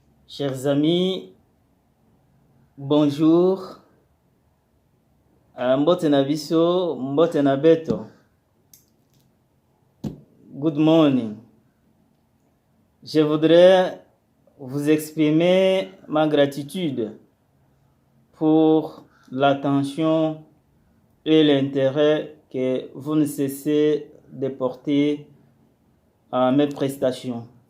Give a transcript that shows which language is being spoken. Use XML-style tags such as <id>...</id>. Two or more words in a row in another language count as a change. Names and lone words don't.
<fr>Chers amis, bonjour.</fr> <ln>Mbote na biso, mbote na beto.</ln> <en>Good morning.</en> <fr>Je voudrais vous exprimer ma gratitude pour l'attention et l'intérêt que vous ne cessez de porter à mes prestations.</fr>